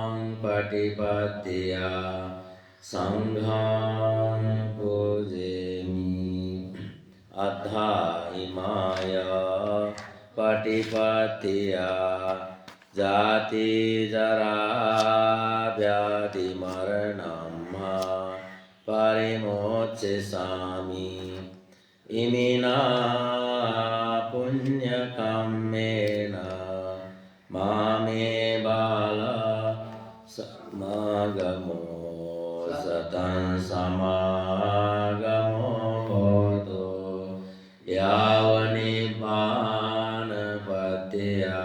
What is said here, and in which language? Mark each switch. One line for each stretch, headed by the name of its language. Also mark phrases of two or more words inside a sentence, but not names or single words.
Pali: งปฏิปัตติยาสังฆังปูเจมิอัฏฐาอิมายาปฏิปัตติยาจาติจรา व्याधि मरणं परिमोचयामि इमिना पुण्यकम्मेन मामे बाला समागमो सतं समागमो होतु यावनिब्बानपत्या